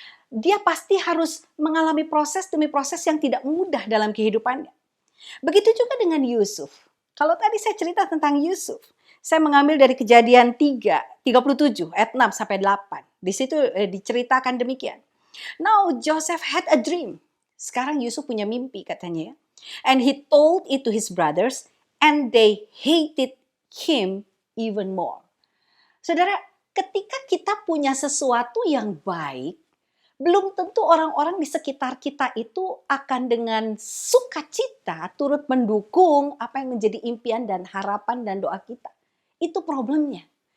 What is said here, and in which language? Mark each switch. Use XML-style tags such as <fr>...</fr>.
<id>Dia pasti harus mengalami proses demi proses yang tidak mudah dalam kehidupannya. Begitu juga dengan Yusuf. Kalau tadi saya cerita tentang Yusuf, saya mengambil dari Kejadian 37 ayat 6 sampai 8. Di situ diceritakan demikian.</id> <en>Now Joseph had a dream.</en> <id>Sekarang Yusuf punya mimpi katanya ya.</id> <en>And he told it to his brothers and they hated him even more.</en> <id>Saudara, ketika kita punya sesuatu yang baik, belum tentu orang-orang di sekitar kita itu akan dengan sukacita turut mendukung apa yang menjadi impian dan harapan dan doa kita. Itu problemnya.</id>